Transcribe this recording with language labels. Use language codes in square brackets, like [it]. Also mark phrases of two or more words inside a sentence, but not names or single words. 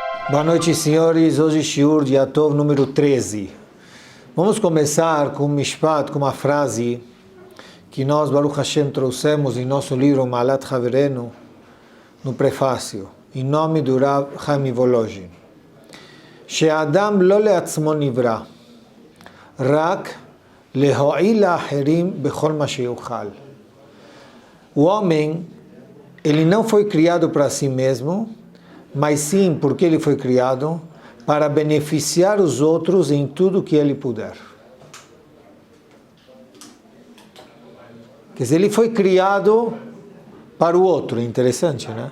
[pt] Boa noite, senhores. Hoje, Shiur de Yatov número 13. Vamos começar com um mishpat, com uma frase que nós, [he] ברוך השם, [pt] trouxemos em nosso livro Maalat Haverenu, no prefácio, em nome do Rav Chaim Volozhin. [he] שאדם לא לעצמו נברא, רק להועיל לאחרים בכל מה שיוכל. [pt] O homem, ele não foi criado para si mesmo, mas sim porque ele foi criado para beneficiar os outros em tudo que ele puder. Quer dizer, ele foi criado para o outro, interessante, né?